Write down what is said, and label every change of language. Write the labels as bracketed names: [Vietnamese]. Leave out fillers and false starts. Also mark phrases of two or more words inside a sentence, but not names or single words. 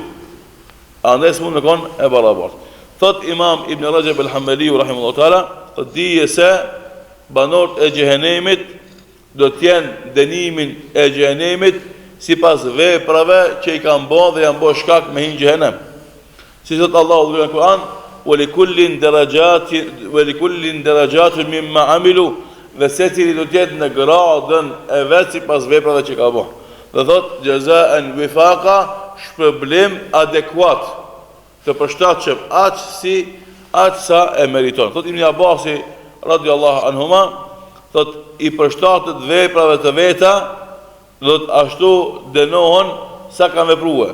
[Albanian] Andaj s'mund në konë e barabart. Thot Imam Ibn Rajab al-Hanbali [Arabic] رحمه الله تعالى, [Albanian] dije se banorët e xhehenemit do t'jenë dënimin e xhehenemit sipas veprave që i kanë bërë dhe janë bërë shkak me hinë xhehenem. Si thot Allahu në Kur'an, [Arabic] وَلِكُلٍّ دَرَجَاتٌ مِمَّا عَمِلُوا, [Albanian] dhe secili do t'jetë në gradën e vetë sipas veprave që ka bërë. Dhe thot [Arabic] جزاء وفاقا, [Albanian] shpërblim adekuat, të përshtatshëm aq sa e meriton. Thot Ibn Abbasi [Arabic] رضي الله عنهما, [Albanian] thot i përshtatet veprave të veta, do të ashtu dënohen sa kanë vepruar.